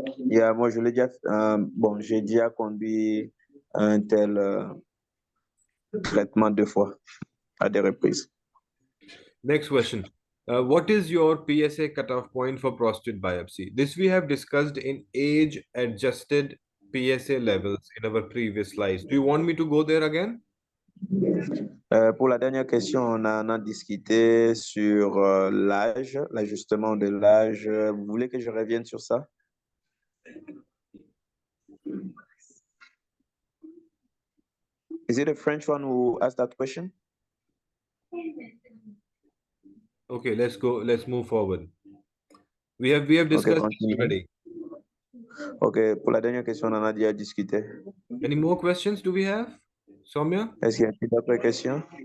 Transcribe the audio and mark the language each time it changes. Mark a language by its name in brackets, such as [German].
[French] Yeah, moi, je l'ai déjà, bon, j'ai déjà conduit un tel traitement 2 fois à des reprises. [English] Next question. What is your PSA cutoff point for prostate biopsy? This we have discussed in age-adjusted PSA levels in our previous slides. Do you want me to go there again? [French] Pour la dernière question, on a discuté sur l'âge, l'ajustement de l'âge. Vous voulez que je revienne sur ça? [English] Is it a French one who asked that question? Okay, let's go. Let's move forward. We have discussed it already. [French] Ok, pour la dernière question, on en a déjà discuté. [English] Any more questions do we have? Soumya? [French] Est-ce qu'il y a d'autres questions?